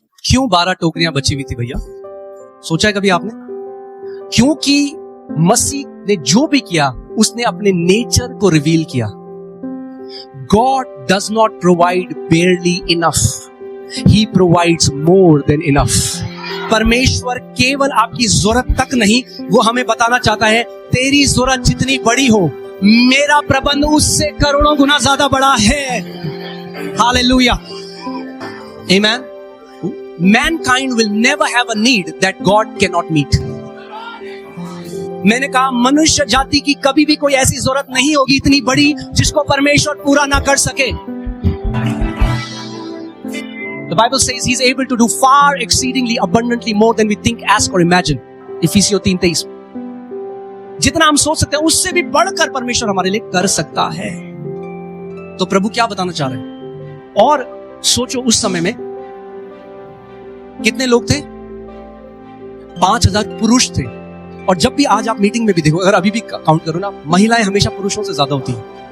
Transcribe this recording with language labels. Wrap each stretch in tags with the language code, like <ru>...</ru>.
<hi>क्यों 12 टोकरियां बची हुई थी भैया? सोचा है कभी आपने? क्योंकि मसीह ने जो भी किया उसने अपने नेचर को रिवील किया।</hi> <en>God does not provide barely enough. He provides more than enough.</en> <hi>परमेश्वर केवल आपकी जरूरत तक नहीं, वो हमें बताना चाहता है तेरी जरूरत जितनी बड़ी हो, मेरा प्रबंध उससे करोड़ों गुना ज्यादा बड़ा है। Hallelujah, amen.</hi> <en>Mankind will never have a need that God cannot meet.</en> <hi>मैंने कहा मनुष्य जाति की कभी भी कोई ऐसी जरूरत नहीं होगी इतनी बड़ी जिसको परमेश्वर पूरा ना कर सके।</hi> <en>The Bible says He is able to do far exceedingly abundantly more than we think, ask or imagine.</en> <hi>इफिसियों 3:23। जितना हम सोच सकते हैं उससे भी बढ़कर परमेश्वर हमारे लिए कर सकता है। तो प्रभु क्या बताना चाह रहे हैं? और सोचो उस समय में कितने लोग थे? 5000 पुरुष थे। और जब भी आज आप मीटिंग में भी देखो, अगर अभी भी काउंट करो ना, महिलाएं हमेशा पुरुषों से ज्यादा होती हैं।</hi>